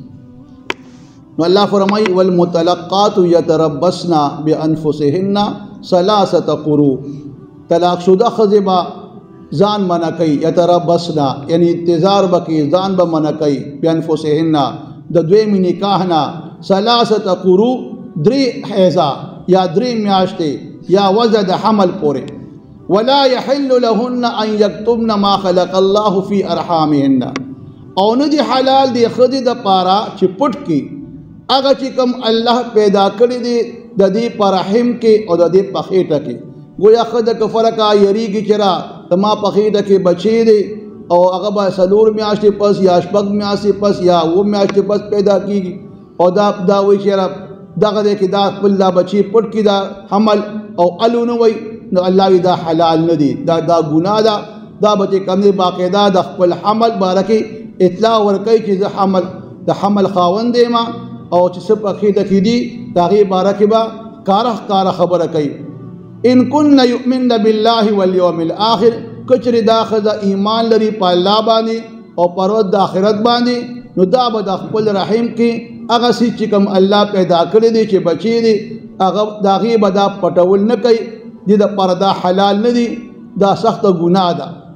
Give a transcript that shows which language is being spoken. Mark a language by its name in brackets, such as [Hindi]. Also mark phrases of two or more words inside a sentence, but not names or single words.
[Pashto] نو الله فرمایي [Arabic] والمطلقات یتربصن بانفسهن 3 قروء، [Pashto] طلاق شده ښځې به ځان منع کوي یتربصن یعنی انتظار به کوي ځان به منع کوي بانفسهن د دویم نکاح نه 3 قروء 3 حیضه یا 3 میاشتې یا وضع د حمل پورې. [Arabic] ولا يحل لهن ان يكتمن ما خلق الله في ارحامهن، [Pashto] او نه دی حلال دی ښځې د پاره چې پټ کړي هغه چې کوم الله پیدا کړي دي د دې په رحم کې او د دې په خېټه کې. گویا ښځه که فرقه یریږي چې را د ما په خېټه کې بچی دی او هغه به 4 میاشتې پس یا 6 میاشتې پس یا 7 میاشتې پس پیدا کېږي او دا وایي چې را دغه دی کې دا خپل دا بچی پټ کړي دا حمل او الو نه وایي نو الله وی دا حلال نه دی، دا ګناه ده. دا به چې کوم دی باقاعده د خپل حمل باره کې اطلاع ورکوي چې زه د حمل خاوند یم او چې څه په خېټه کې دي د هغې باره کې به ښکاره خبره کوي. [Arabic] ان كن يؤمن بالله واليوم الاخر، [Pashto] کچری دا ښځه ایمان لري په الله باندې او پر ورځ د آخرت باندې نو دا به د خپل رحم کې هغه څه چې کوم الله پیدا کړی دی چې بچی دی هغه د هغې به دا پټول نه کوي، دې دپاره دا حلال نه دي، دا سخته ګناه ده.